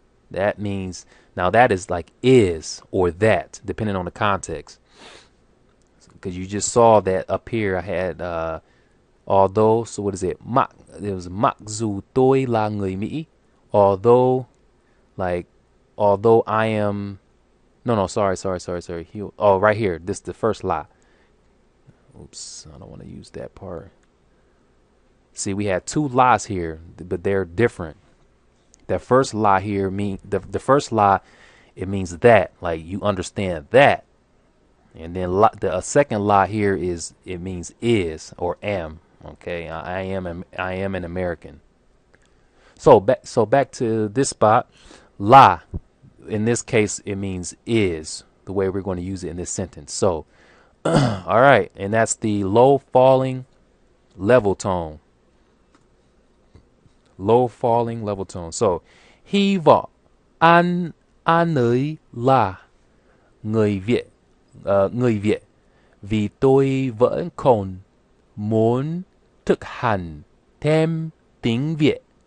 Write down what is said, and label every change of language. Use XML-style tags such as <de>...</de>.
<en>That means, now that is like is or that, depending on the context. Because you just saw that up here I had although, so what is it? It was</en> <vi>mặc dù tôi là người Mỹ.</vi> <en>Although I am, no, sorry. Right here, this is the first la. Oops, I don't want to use that part. See, we had two la's here, but they're different. That first la here the first la, it means that, like you understand that. And then the second la here it means is or am. Okay, I am an American. So back to this spot, la. In this case, it means is, the way we're going to use it in this sentence. So, all right, and that's the low falling level tone. Low falling level tone.</en> <vi>So, hy vọng anh ấy là người Việt, vì tôi vẫn còn muốn thực hành thêm tiếng Việt.</vi>